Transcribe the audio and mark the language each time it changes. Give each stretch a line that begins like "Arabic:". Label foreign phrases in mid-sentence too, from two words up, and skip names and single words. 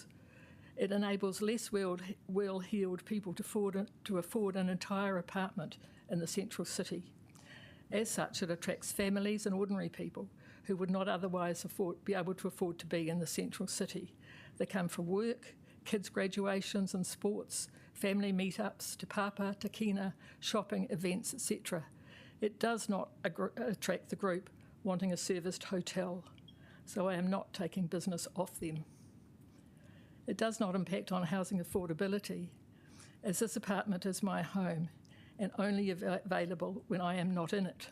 English: It enables less well-heeled people to afford an entire apartment in the central city. As such, it attracts families and ordinary people who would not otherwise be able to afford to be in the central city. They come for work, kids' graduations and sports, family meetups, te papa, te kina, shopping, events, etc. It does not attract the group wanting a serviced hotel, so I am not taking business off them. It does not impact on housing affordability, as this apartment is my home and only available when I am not in it.